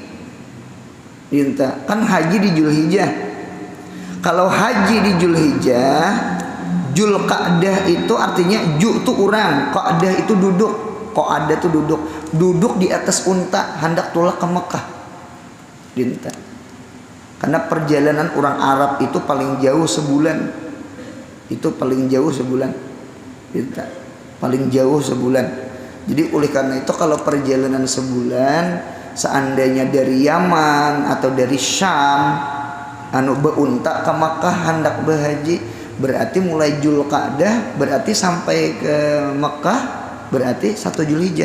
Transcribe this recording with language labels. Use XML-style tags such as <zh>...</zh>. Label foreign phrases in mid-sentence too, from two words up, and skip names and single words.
<id>Kan haji di Zulhijjah. Kalau haji di Zulhijjah, Zulqa'dah itu artinya ju itu orang, qa'dah itu duduk. Qa'dah itu duduk di atas unta hendak tulak ke Mekah. Dinta. Karena perjalanan orang Arab itu paling jauh sebulan. Itu paling jauh sebulan. Paling jauh sebulan. Jadi oleh karena itu kalau perjalanan sebulan, seandainya dari Yaman atau dari Syam beunta ke Makkah hendak berhaji, berarti mulai Zulqa'dah berarti sampai ke Makkah berarti 1 Zulhijjah.</id>